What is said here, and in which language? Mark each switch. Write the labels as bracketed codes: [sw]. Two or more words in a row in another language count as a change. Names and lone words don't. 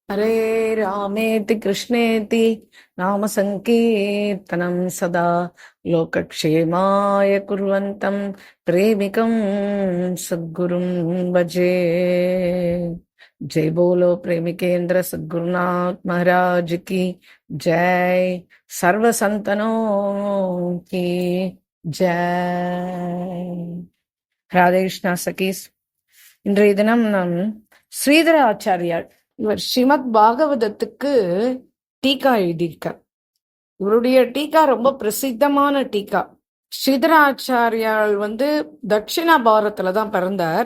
[sa] हरे रामेति कृष्णेति नाम संकीर्तनं सदा लोकक्षेमाय कुर्वन्तं प्रेमिकं सद्गुरुं भजे। [hi] जय बोलो प्रेमिकेंद्र सद्गुरुनाथ महाराज की जय। सर्व संतनों की जय। [ta] ராதே கிருஷ்ணா சகீஸ். இன்றைய தினம் நம் ஸ்ரீதர ஆச்சாரியார் இவர் ஸ்ரீமத் பாகவதத்துக்கு டீகா எழுதியிருக்கார். இவருடைய டீகா ரொம்ப பிரசித்தமான டீகா. ஸ்ரீதர ஆச்சாரியால் தட்சிண பாரத்துல தான் பிறந்தார்.